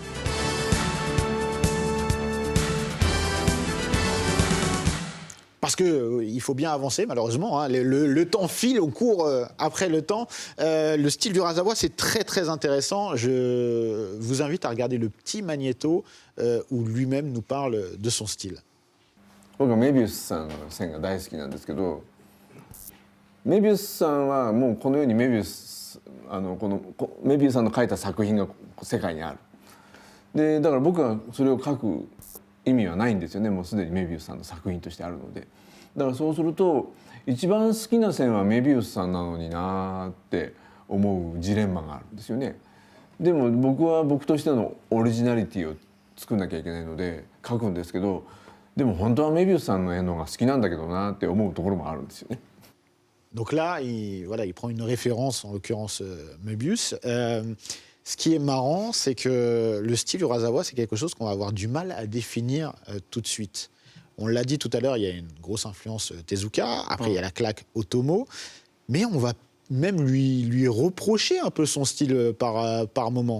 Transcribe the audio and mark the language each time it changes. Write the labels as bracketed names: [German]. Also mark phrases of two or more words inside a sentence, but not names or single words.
[French] Parce qu'il faut bien avancer, malheureusement. Hein. Le temps file, on court après le temps. Le style d'Urasawa, c'est très, très intéressant. Je vous invite à regarder le petit magnéto où lui-même nous parle de son style. [Japanese] 僕はメビウスさんの線が大好きなんですけど、メビウスさんはもうこの世にメビウスさんの描いた作品が世界にある。でだから僕はそれを書く意味はないんですよね。もうすでにメビウスさんの作品としてあるので。だからそうすると一番好きな線はメビウスさんなのになって思うジレンマがあるんですよね。でも僕は僕としてのオリジナリティを作んなきゃいけないので書くんですけど、でも本当はメビウスさんの絵の方が好きなんだけどなって思うところもあるんですよね。 [French] Donc là, il prend une référence, en l'occurrence Möbius. Ce qui est marrant, c'est que le style Urasawa, c'est quelque chose qu'on va avoir du mal à définir tout de suite. On l'a dit tout à l'heure, il y a une grosse influence Tezuka. Après, il y a la claque Otomo. Mais on va même lui reprocher un peu son style par moment.